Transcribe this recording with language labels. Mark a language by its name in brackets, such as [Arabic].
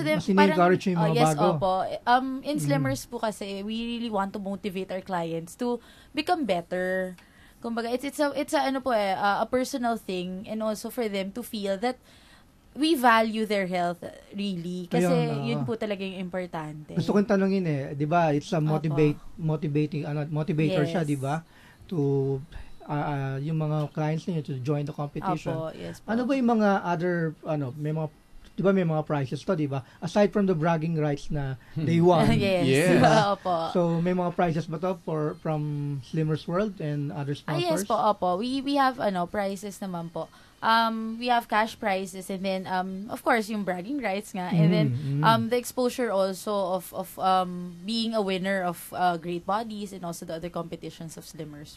[Filipino] mas ini-encourage yung mga [English] yes, [Filipino] bago. opo. [English] In Slimmers po kasi, we really want to motivate our clients to become better. Kumbaga, it's a personal thing, and also for them to feel that we value their health really. [Filipino] Kasi yun po talaga yung importante. Gusto kong tanongin 'di ba? [English] It's a motivator [Filipino] siya, 'di ba? [English] To [Filipino] yung mga clients niyo [English] to join the competition. [Filipino] Opo, yes po. Ano ba yung mga other may mga 'di ba may mga prizes to, 'di ba? [English] Aside from the bragging rights na they won. Yes. Yes. [Filipino] Opo. [English] So may mga prizes ba to from Slimmers World and other sponsors? Yes [Filipino] po, opo. [English] We have prizes naman po. We have cash prizes, and then of course yung bragging rights nga, and then the exposure also of being a winner of Great Bodies and also the other competitions of Slimmers.